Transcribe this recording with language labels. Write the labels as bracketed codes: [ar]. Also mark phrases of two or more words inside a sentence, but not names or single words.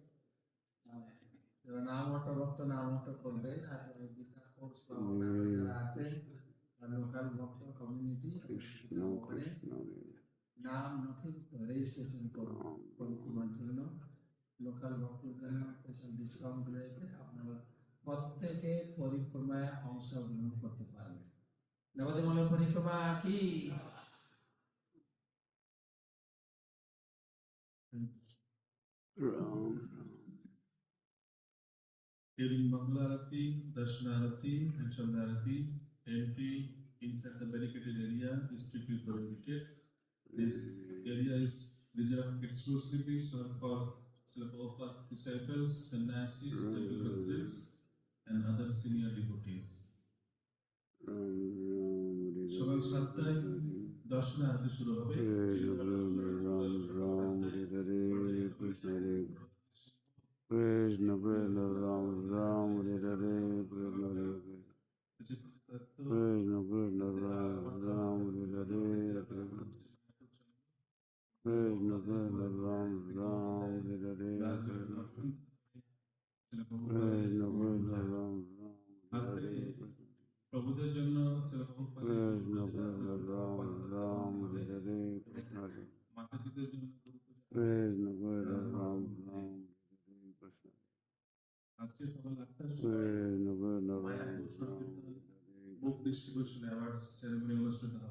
[bn] নাম ভক্ত নাম করবেন, আর গীতা কোর্স যারা আছেন লোকাল ভক্ত কমিউনিটি নাম নথিভুক্ত রেজিস্ট্রেশন করুন পরিক্রমার জন্য। লোকাল ভক্তের জন্য স্পেশাল ডিসকাউন্ট রয়েছে, আপনারা প্রত্যেকে পরিক্রমায় অংশগ্রহণ করতে পারবেন। নবদ্বীপের পরিক্রমা কি [en] During Mangala Arati, Darshana Arati, and Sandhya Arati, entry inside the barricaded area is strictly prohibited. This area is reserved exclusively for Prabhupada disciples, sannyasis, temple residents, and other senior devotees. [bn] সকাল 7টায় দর্শন আরতি শুরু হবে। [sa] Krishna Krishna Ram Ram Hare Hare Krishna Krishna Krishna Ram Ram Hare Hare Krishna Krishna Krishna Ram Ram Hare Hare Krishna Krishna Krishna Ram Ram Hare Hare [bn] প্রভুদের জন্য [sa] কৃষ্ণ কৃষ্ণ রাম রাম হরে হরে কৃষ্ণ [bn] মাতাজিদের জন্য [sa] কৃষ্ণ কৃষ্ণ রাম রাম কৃষ্ণ [bn] আজকে সকাল 8টার সময় [sa] কৃষ্ণ কৃষ্ণ রাম রাম [en] book distribution award ceremony [bn] অনুষ্ঠিত হবে।